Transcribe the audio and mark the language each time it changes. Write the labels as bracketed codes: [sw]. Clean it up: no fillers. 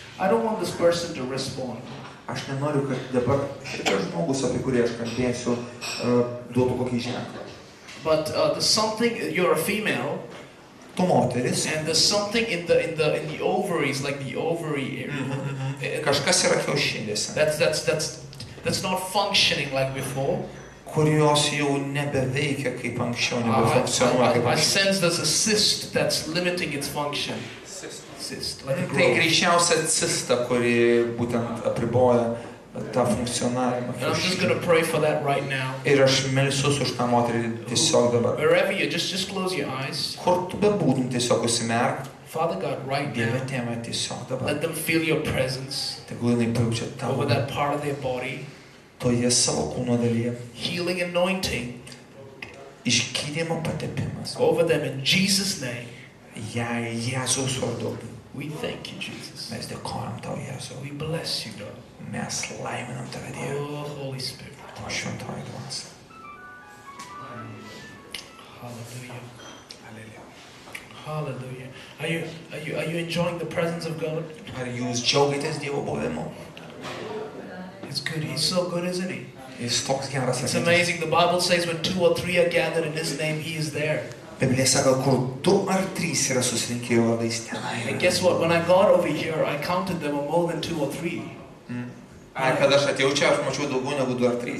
[en] I don't want this person to respond. [lt] Aš nenoriu, kad dabar šitas žmogus, apie kurį aš kalbėsiu, duotų kokį ženklą. [en] But there's something. You're a female, [lt] Tu moteris, [en] and there's something in the ovaries, like the ovary area. [lt] kažkas yra kiaušinėse, [en] That's not functioning like before. [lt] kurios jau nebeveikia kaip anksčiau, nebefunkcionuoja kaip [en] I [lt] anksčiau. [en] sense there's a cyst that's limiting its function. Cyst, like a [lt] Tai [en] growth. [lt] greičiausia cista, kuri būtent apriboja tą funkcionavimą. [en] And I'm just going to pray for that right now. [lt] Ir aš melsiuos už tą moterį tiesiog dabar. [en] Wherever you just close your eyes. [lt] Kur tu bebūtum, tiesiog užsimerk. [en] Father God, right [lt] Dieve [en] now, [lt] Tėve, tiesiog dabar. [en] let them feel your presence [lt] Tegul jinai pajaučia tavo [en] over that part of their body. [lt] toje savo kūno dalyje. [en] Healing anointing [lt] Išgydymo patepimas. [en] over them in Jesus' name. [lt] Jei Jėzaus vardu. [en] We thank you, Jesus. [lt] Mes dėkojam tau, Jėzau. [en] We bless you, God. [lt] Mes laiminam tave, Dieve. [en] Oh, Holy Spirit. [lt] O šventoji dvasia. [en] Hallelujah. [lt] Aleliuja. [en] Hallelujah. Are you enjoying the presence of God? [lt] Ar jūs džiaugiatės Dievo buvimu? [en] It's good. He's so good, isn't he? [lt] Jis toks geras. [en] It's amazing. The Bible says when 2 or 3 are gathered in His name, He is there. [lt] Biblija sako, kur 2 ar 3 yra susirinkę jo vardais tenai. [en] And guess what? When I got over here, I counted them more than 2 or 3. [lt] Kada aš atėjau čia, aš mačiau daugiau negu 2 ar 3.